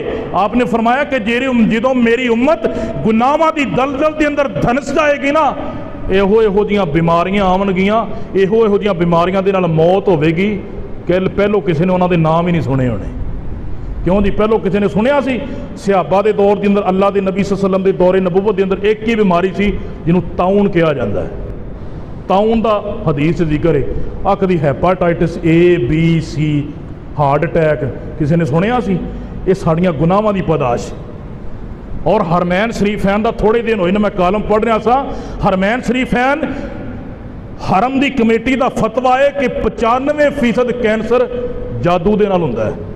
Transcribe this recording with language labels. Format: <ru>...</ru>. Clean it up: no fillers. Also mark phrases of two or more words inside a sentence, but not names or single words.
<pa>آپنے فرمایا کہ جدوں میری امت گناہاں دی دلدل دے اندر دھنس جائے گی نا، ایہو جیہیاں بیماریاں آونگیاں، ایہو جیہیاں بیماریاں دے نال موت ہووے گی کہ پہلوں کسی نے انہاں دے نام ہی نہیں سنے ہونے. کیوں جی؟ پہلوں کسی نے سنیا سی?</pa> <ur>صحابہ کے دور کے اندر، اللہ کے نبی</ur> <ar>صلى الله عليه وسلم</ar> <ur>کے دور نبوت کے اندر ایک ہی بیماری سی جنہوں طاعون کہا جاتا ہے. طاعون کا حدیث ذکر ہے.</ur> <pa>آ کبھی ہیپاٹائٹس A-B-C,</pa> <en>heart attack</en> <pa>کسی نے سنیا سی? یہ ساریاں گناہاں دی پیدائش.</pa> <ur>اور حرمین شریفین کا تھوڑے دن ہوئے نا میں کالم پڑھ رہا سا، حرمین شریفین حرم کی کمیٹی کا فتویٰ ہے کہ 95% کینسر جادو کے نال ہندا ہے.</ur>